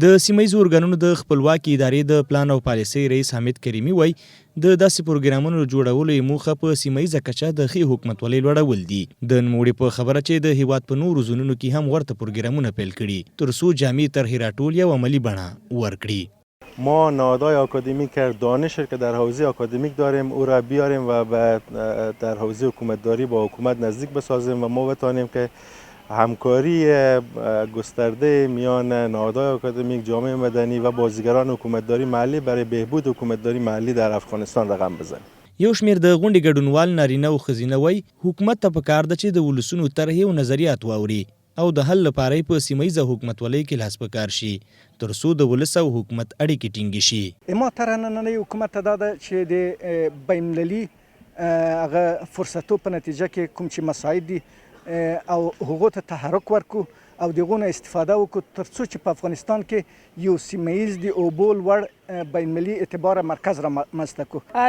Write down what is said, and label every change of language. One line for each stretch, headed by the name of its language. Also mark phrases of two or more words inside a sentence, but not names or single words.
Pashto: د سیمه ییزو ارګانونو د خپلواکې ادارې د پلان او پالیسۍ رئیس حامد کریمي وایي د داسې پروګرامونو جوړولو یې موخه په سیمه ییزه کچه د ښې حکومتولۍ لوړول دي. د نوموړي په خبره چې د هیواد په نورو زونونو کې هم ورته پروګرامونه پیل کړي تر څو جامع طرحې راټول یا عملي بڼه ورکړي.
Persian: ما نهادهای آکادمیک دانش که در حوزه آکادمیک داریم او را بیاریم و در حوزه حکومتداری با حکومت نزدیک بسازیم و ما بتوانیم که همکاری گسترده میان نهادهای آکادمیک، جامعه مدنی و بازیگران حکومتداری محلی برای بهبود حکومتداری محلی در افغانستان رقم بزنیم.
Pashto: یو شمیر د غونډې ګډونوال نارینه او ښځینه وایي حکومت ته پکار ده چې د ولسونو طرحې او نظریات واوري او د حل لپاره په سیمه ییزه حکومتولۍ کې لاس پکار شي تر څو د ولس او حکومت اړیکې ټینګې شي. ما تر نننۍ حکومت ته دا ده چې د بین‌المللي هغه فرصتو په نتیجه کې کوم چې مساعد دي او هغو ته تحرک ورکو او د هغو نه استفاده وکړو تر څو چې په افغانستان کې یو سیمه ییز د اوبو لوړ بین‌المللي اعتباره مرکز رامنځته کړو.